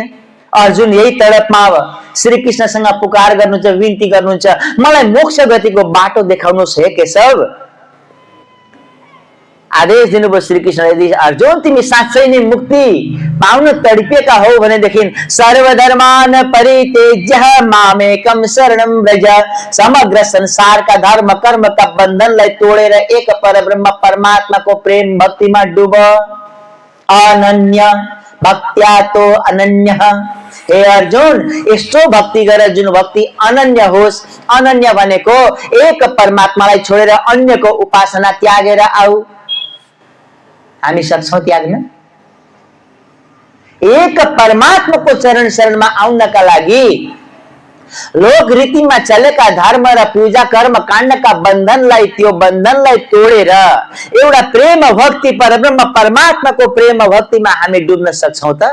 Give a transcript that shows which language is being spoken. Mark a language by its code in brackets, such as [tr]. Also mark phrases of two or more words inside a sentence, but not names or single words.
[ne] अर्जुन यही तडपमा अब श्री कृष्णसँग पुकार गर्नुहुन्छ, विन्ती गर्नुहुन्छ, मलाई मोक्ष गतिको बाटो देखाउनुहोस् हे केशव। आदेश दिनुभयो श्री कृष्ण, यदि अर्जुन तिमी साँच्चै नै मुक्ति पाउन तडपिएका हो भनेदेखि [sa] सर्वधर्मान परित्यज्य मामेकम शरणं व्रज। [ne] समग्र संसारका धर्म कर्मका बन्धनलाई तोडेर एक परब्रह्म परमात्माको प्रेम भक्तिमा डुब। [sa] अनन्य भक्त्या तो अनन्य। [ne] हे अर्जुन, यस्तो भक्ति गर जुन भक्ति अनन्य होस्। अनन्य भनेको एक परमात्मालाई छोडेर अन्यको उपासना त्यागेर आऊ। हामी सक्छौं त्याग्न? एक परमात्माको चरण शरणमा आउनका लागि लोक रीतिमा चलेका धर्म र पूजा कर्म काण्डका बन्धनलाई त्यो बन्धनलाई तोडेर एउटा प्रेम भक्ति परब्रह्म परमात्माको प्रेम भक्तिमा हामी डुब्न सक्छौं त?